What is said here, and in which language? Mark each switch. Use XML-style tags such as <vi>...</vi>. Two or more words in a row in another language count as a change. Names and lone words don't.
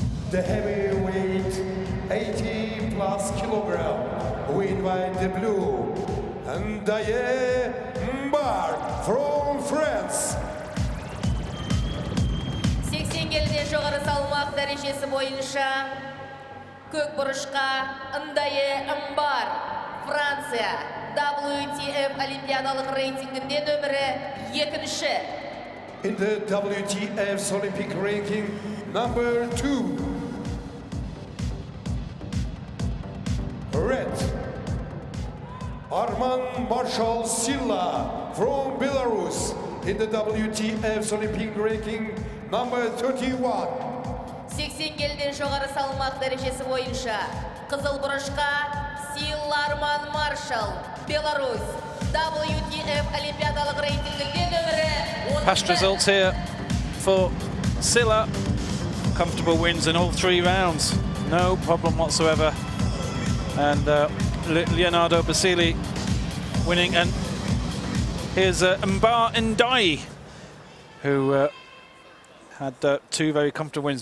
<en>the heavyweight 80 plus kilogram. We invite the blue and DIAYE from France.</en> <kk>80 keliden жоғары салмақ дәрежесі бойынша көк бұрышқа DIAYE Франция WTF олимпиадалық рейтингінде нөмірі 2-ші.</kk> <en>In the WTF's Olympic ranking, number 2. Red, Arman Marshall SILLA from Belarus. In the WTF's Olympic ranking, number 31.</en> <kk>80 keliden жоғары салмақ дәрежесі бойынша қызыл бұрышқа SILLA Arman Marshall, Belarus, WTF олимпиадалық рейтингінде нөмірі.</kk> <en>Past results here for SILLA. Comfortable wins in all 3 rounds. No problem whatsoever. And Leonardo Basile winning. And here's DIAYE, who had 2 very comfortable wins.</en>